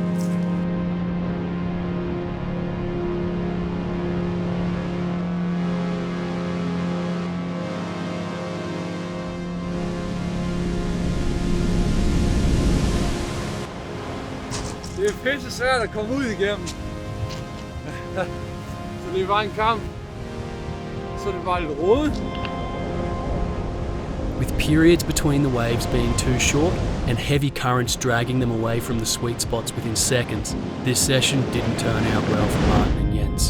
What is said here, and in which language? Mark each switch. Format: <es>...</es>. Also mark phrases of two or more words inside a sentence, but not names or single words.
<da>Det er pisse svært at komme ud igennem. Så det er bare en kamp. Så det er bare lidt rodet.</da> <en>With periods between the waves being too short and heavy currents dragging them away from the sweet spots within seconds, this session didn't turn out well for Martin and Jens.</en>